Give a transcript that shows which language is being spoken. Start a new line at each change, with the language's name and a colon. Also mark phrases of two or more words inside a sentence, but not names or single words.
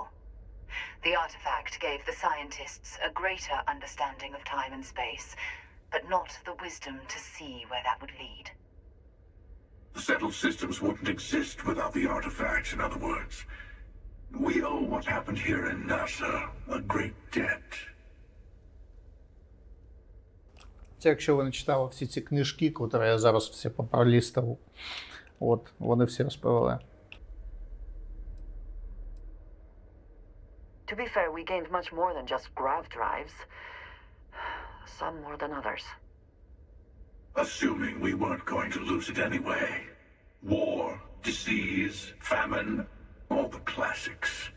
English: The artifact gave the scientists a greater understanding of time and space, but not the wisdom to see where that would lead. The settled systems wouldn't exist without the artifacts, in other words. We owe what happened here in NASA a great debt.
Ukrainian: Це якщо ви не читали всі ці книжки, які я зараз всі пролістав, от, вони всі розповіли.
English: To be fair, we gained much more than just grav drives. Some more than others. Assuming we weren't going to lose it anyway. War, disease, famine, all the classics.